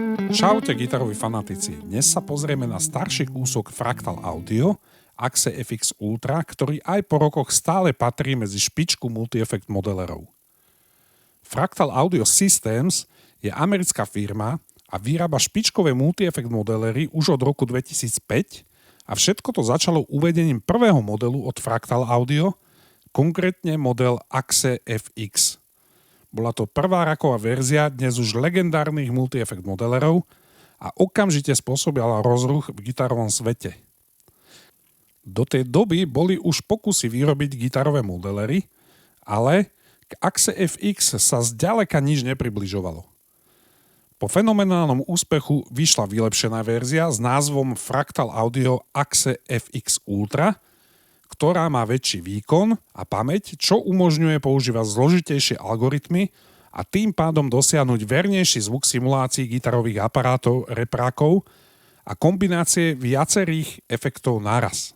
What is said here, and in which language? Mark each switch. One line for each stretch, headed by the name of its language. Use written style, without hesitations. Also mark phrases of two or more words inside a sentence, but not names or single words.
Slovak: Čaute gitaroví fanatici, dnes sa pozrieme na starší kúsok Fractal Audio, Axe FX Ultra, ktorý aj po rokoch stále patrí medzi špičku multi-effect modelerov. Fractal Audio Systems je americká firma a vyrába špičkové multi-effect modelery už od roku 2005 a všetko to začalo uvedením prvého modelu od Fractal Audio, konkrétne model Axe FX. Bola to prvá raková verzia dnes už legendárnych multi-effect modelerov a okamžite spôsobila rozruch v gitarovom svete. Do tej doby boli už pokusy vyrobiť gitarové modelery, ale k Axe FX sa zďaleka nič nepribližovalo. Po fenomenálnom úspechu vyšla vylepšená verzia s názvom Fractal Audio Axe FX Ultra, ktorá má väčší výkon a pamäť, čo umožňuje používať zložitejšie algoritmy a tým pádom dosiahnuť vernejší zvuk simulácií gitarových aparátov, reprákov a kombinácie viacerých efektov naraz.